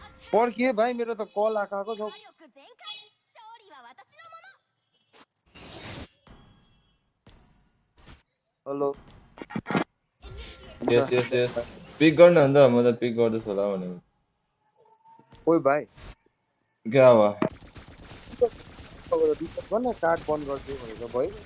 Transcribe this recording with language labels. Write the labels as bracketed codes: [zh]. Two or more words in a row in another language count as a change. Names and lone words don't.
[ne] पर्खिए भाइ मेरो त कल आएको छ [ja] 力全開勝利は私のもの [ne] हेलो यस पिक गर्न नि त म त पिक गर्दैछु होला भनेको ओइ भाइ क्या हो रिपोर्ट गर्न कार्ड बन्द गरिदियो भनेर भयो